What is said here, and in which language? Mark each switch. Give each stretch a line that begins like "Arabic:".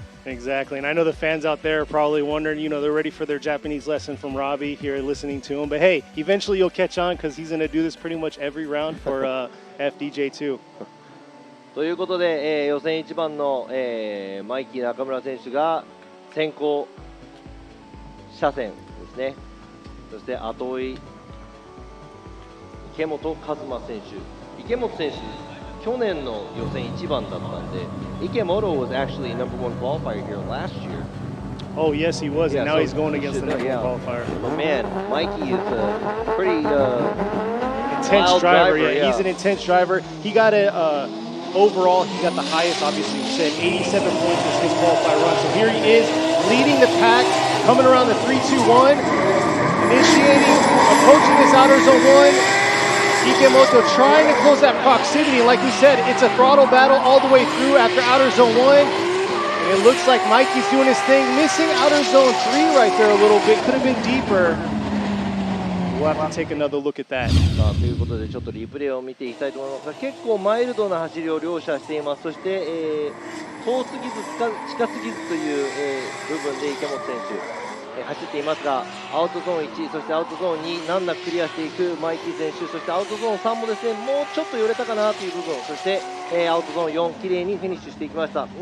English: Exactly, and I know the fans out there are probably wondering, they're ready for their Japanese lesson from Robbie here, listening to him. But hey, eventually you'll catch on because he's going to do this pretty much every round for FDJ2.
Japanese: ということで、予選1番の、マイキー中村選手が先行車線ですね。そして後追い池本和馬選手。池本選手去年の予選1番だったんで、
English: Ikemoto was actually number 1 qualifier here last year. Oh yes, he was, and now he's going against the number 1 qualifier. But man, Mikey is a pretty intense driver. Yeah, he's an intense driver. He got overall, he got the highest. Obviously, you said 87 points was his qualifier run. So here he is, leading the pack, coming around the 3-2-1, initiating, approaching this outer zone 1. Ikemoto trying to close that proximity. Like we said, it's a throttle battle all the way through after outer zone 1. And it looks like Mikey's doing his thing, missing outer zone 3 right there a little bit. Could have been deeper. We'll have to take another look at that.
Japanese: ということでちょっとリプレイを見ていきたいと思いますが、結構マイルドな走りを両者しています。そして、遠すぎず近すぎずという、部分で池本選手走っていますが、アウトゾーン1、そしてアウトゾーン2、難なくクリアしていくマイキー選手、そしてアウトゾーン3もですね、もうちょっと寄れたかなという部分、そして、アウトゾーン4、綺麗にフィニッシュしていきました。